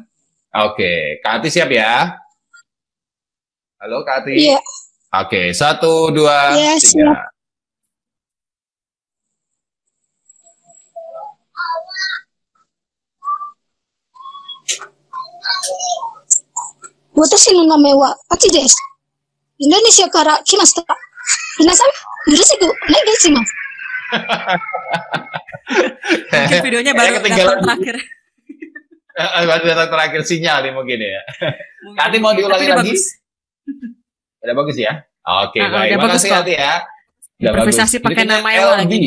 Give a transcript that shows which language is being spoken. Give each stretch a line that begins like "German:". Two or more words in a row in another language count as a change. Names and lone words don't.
Indonesian: Oke, Kak Ati siap ya? Halo Kak Ati. Iya. Oke, 1, 2, Iya, 3. siap.
Japanese: Watashi no name wa Ati desu. インドネシアから来ました。皆さん、よろしくお願いします.
Indonesian: Mungkin videonya baru datang terakhir. Baru datang terakhir sinyal nih mungkin ya. Kak Ati mau diulangi lagi? Udah bagus ya? Oke, baik. Makasih Ati ya. Improvisasi pakai nama yang lagi.